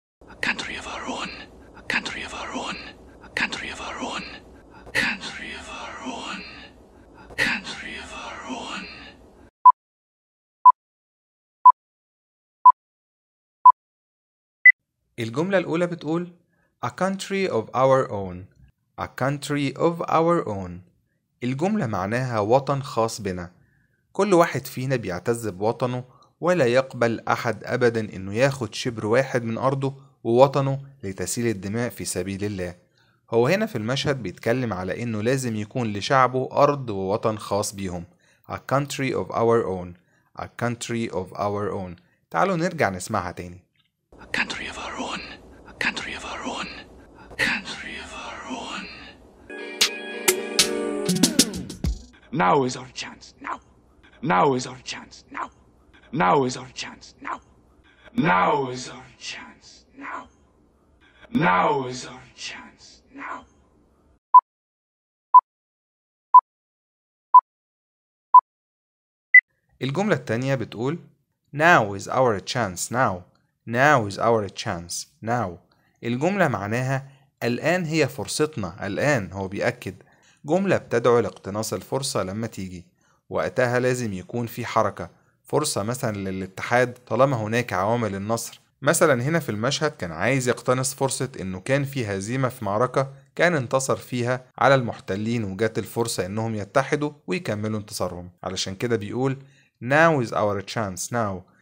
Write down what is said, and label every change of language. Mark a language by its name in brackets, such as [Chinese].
[English] A country of our own, a country of our own, a country of our own, a country of our own, a country of our own. [Arabic] الجملة الأولى بتقول [English] A country of our own. A country of our own. [Arabic] الجملة معناها وطن خاص بنا. كل واحد فينا بيعتز بوطنه، ولا يقبل أحد أبدا إنه ياخد شبر واحد من أرضه ووطنه لتسيل الدماء في سبيل الله. هو هنا في المشهد بيتكلم على إنه لازم يكون لشعبه أرض ووطن خاص بيهم. [English] A country of our own. A country of our own. [Arabic] تعالوا نرجع نسمعها تاني. [English] A country of our own, a country of our own, a country of our own. Now is our chance, now. Now is our chance, now. Now is our chance, now. Now is our chance, now. Now is our chance, now. [Arabic] الجملة التانية بتقول [English] Now is our chance now. Now is our chance now. [Arabic] الجملة معناها الآن هي فرصتنا. الآن هو بيأكد جملة بتدعو لاقتناص الفرصة لما تيجي، وقتها لازم يكون في حركة، فرصة مثلا للاتحاد طالما هناك عوامل النصر. مثلا هنا في المشهد كان عايز يقتنص فرصة انه كان في هزيمة في معركة كان انتصر فيها على المحتلين، وجات الفرصة انهم يتحدوا ويكملوا انتصارهم. علشان كده بيقول [English] Now is our chance now.